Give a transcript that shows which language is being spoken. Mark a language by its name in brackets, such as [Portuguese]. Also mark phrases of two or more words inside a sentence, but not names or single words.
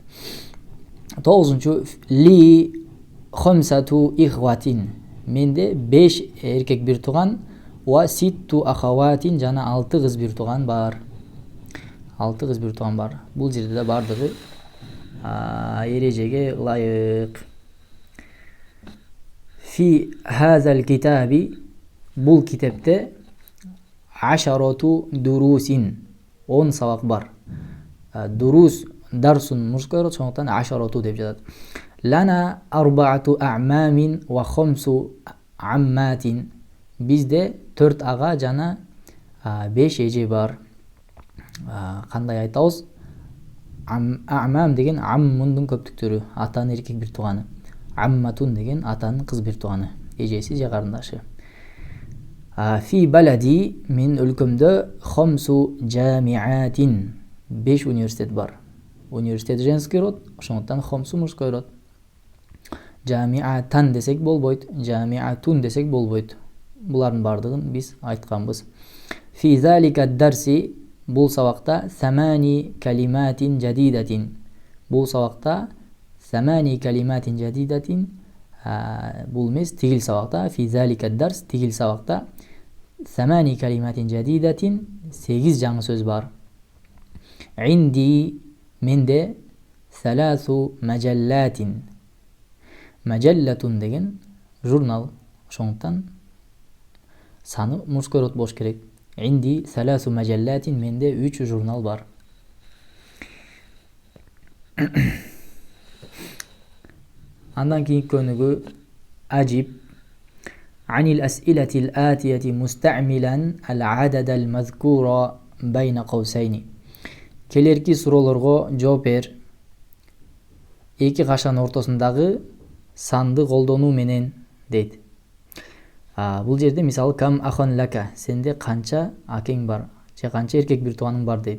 [Arabic] 9-нчу لي خمسة إخوة. [Kyrgyz] Менде 5 эркек бир тууган, [Arabic] وست أخوات [Kyrgyz] жана 6 кыз бир тууган бар. 6 кыз бир тууган бар. Бул жерде да бардыгы эрежеге ылайык. [Arabic] في هذا الكتاب, [Kyrgyz] бул китепте [Arabic] عشرة دروس, [Kyrgyz] 10 сабак бар. [Arabic] دروس درس [Russian] мужской род, [Kyrgyz] ошондуктан ашарату деп жатат. [Arabic] لنا أربعة أعمام وخمس عمات. [Kyrgyz] Бизде 4 ага жана 5 эже бар. Кандай айтабыз? А'мам деген аммундун көптүктөрү, атанын эркек бир тууганы. Амматун деген атанын кыз бир тууганы, эжеси же карындашы. [Arabic] في بلدي, [Kyrgyz] мен өлкөмдө [Arabic] خمس جامعات, [Kyrgyz] 5 университет бар. Университет [Russian] женский род, [Kyrgyz] ошондуктан хомсу [Russian] мужской род. [Kyrgyz] Жамиатан десек болбойт, жамиатун десек болбойт. Булардын бардыгын биз айтканбыз. [Arabic] في ذلك الدرس, [Kyrgyz] бул сабакта [Arabic] ثماني كلمات جديدة. [Kyrgyz] Бул сабакта [Arabic] ثماني كلمات جديدة, [Kyrgyz] бул эмес, тигил сабакта. [Arabic] في ذلك الدرس, [Kyrgyz] тигил сабакта [Arabic] ثماني كلمات جديدة, [Kyrgyz] 8 жаңы сөз бар. [Arabic] Инди, менде ثلاث مجلات. [Kyrgyz] Маджаллатун деген журнал, ошондуктан саны [Russian] мужской род [Kyrgyz] болуш керек. [Arabic] عندي ثلاث مجلات, [Kyrgyz] менде 3 журнал бар. Андан кийинки көнүгү [Arabic] أجب عن الأسئلة الآتية مستعملا العدد المذكور بين قوسين. [Kyrgyz] Келерки суроолорго жооп бер, эки кашанын ортосундагы санды колдонуу менен дейт. Бул жерде мисалы [Arabic] كم أخا لك, [Kyrgyz] сенде канча акең бар же канча эркек бир тууганың бар дейт.